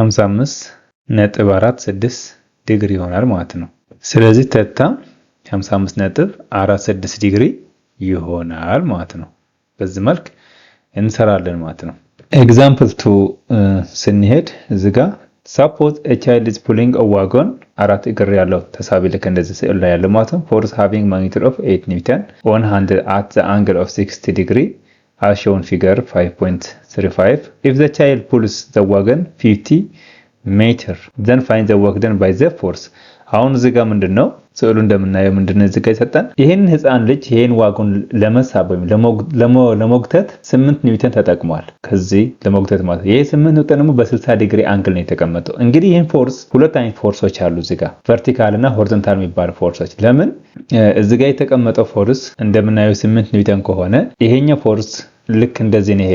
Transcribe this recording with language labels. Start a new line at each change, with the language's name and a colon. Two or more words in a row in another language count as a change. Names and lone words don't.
Amharic: 55.46 ዲግሪ ይሆናል ማለት ነው። ስለዚህ ተታ 55.46 ዲግሪ ይሆናል ማለት ነው። በዚህ መልክ እንሰራለን ማለት ነው። ኤግዛምፕል 2 ስንሄድ እዚህ ጋር
English: suppose a child is pulling a wagon
Amharic: አራት እግር ያለው ተሳቢ ልክ እንደዚህ ስዕል ላይ ያለው ማለት ነው።
English: force having magnitude of 8 newton on hand at the angle of 60 degree as shown figure 5.35. if the child pulls the wagon 50 meter then find the work done by the force.
Amharic: አሁን እዚህ ጋር ምንድነው ስዕሉ እንደምናየው ምንድነው እዚህ ጋር ይሰጣን? ይሄን ህፃን ልጅ ይሄን ዋጎን ለመሳብ ወይም ለመጉተት 8 ኒውተን ተጠቅሟል። ከዚህ ለመጉተት ማለት ይሄ 8 ኒውተን ደግሞ በ60
English: degree angle
Amharic: ነው የተቀመጠው። እንግዲህ ይሄን ፎርስ ሁለት አይነት ፎርሶች አሉ እዚህ ጋር ቨርቲካል እና ሆሪዞንታል የሚባሉ ፎርሶች። ለምን እዚህ ጋር የተቀመጠው ፎርስ እንደምናየው 8 ኒውተን ከሆነ ይሄኛው ፎርስ ልክ እንደዚህ ነው